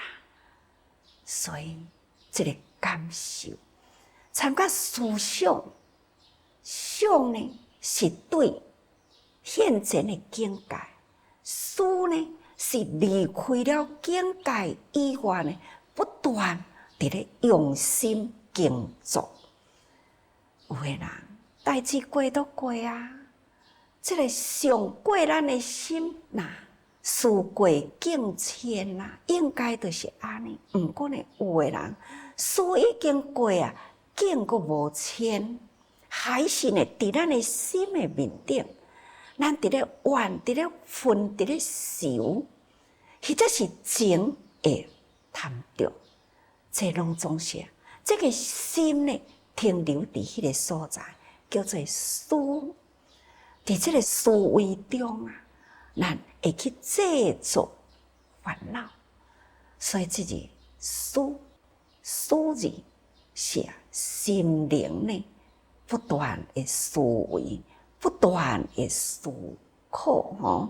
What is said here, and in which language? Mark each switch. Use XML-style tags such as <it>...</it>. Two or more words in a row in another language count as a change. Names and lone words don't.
<nan>所以这个感受，参加思想，想呢是对现前的境界，思呢是离开了境界以外呢，不断伫咧用心耕作。有的人代志过都过啊，这个上过咱的心呐，事过境迁啦，应该就是安尼。毋过呢，有的人事已经过啊，境阁无迁，还是呢伫咱的心的面顶，咱伫咧怨，伫咧愤，伫咧愁，或者是情会贪着，这拢总是这个心呢停留伫迄个所在，叫做思。伫这个思维中啊，咱会去制作烦恼，所以这个思字是心灵呢不断的思维，不断的思考吼。</nan>